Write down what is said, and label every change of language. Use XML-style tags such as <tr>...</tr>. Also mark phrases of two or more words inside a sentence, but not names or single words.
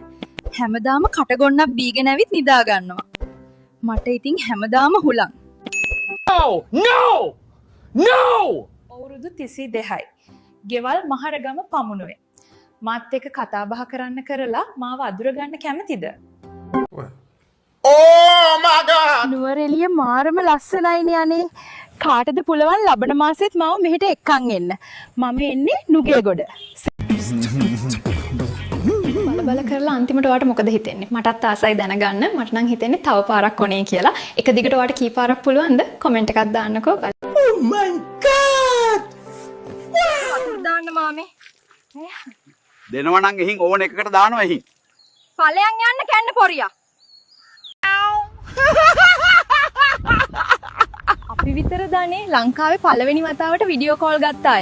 <si>හැමදාම කටගොන්නක් බීගෙන ඇවිත් නිදා ගන්නවා. මට ඉතින් හැමදාම හුලං.</si> <en>No!</en> <si>අවුරුදු 32යි. ගෙවල් මහරගම පමුණුවේ. මාත් එක්ක කතා බහ කරන්න කරලා මාව අඳුර ගන්න කැමතිද?</si> <en>Oh my God!</en> <si>නුවරඑළිය මාරම ලස්සනයිනේ අනේ. කාටද පුළුවන් ලබන මාසෙත් මාව මෙහෙට එක්කන් එන්න. මම එන්නේ නුගේගොඩ. බල කරලා අන්තිමට ඔයාට මොකද හිතෙන්නේ? මටත් ආසයි දැනගන්න. මට නම් හිතෙන්නේ තව පාරක් ඕනේ කියලා. එක දිගට ඔයාට කී පාරක් පුළුවන්ද? කමෙන්ට් එකක් දාන්නකෝ.</si> <en>Oh my God!</en> <si>දාන්න මාමේ. දෙනවා නම් එහින් ඕන එකකට දානවා එහින්. ඵලයන් යන්න කැන්න පොරියා. අපි විතර දනේ ලංකාවේ පළවෙනි වතාවට වීඩියෝ කෝල් ගත්ත අය.</si>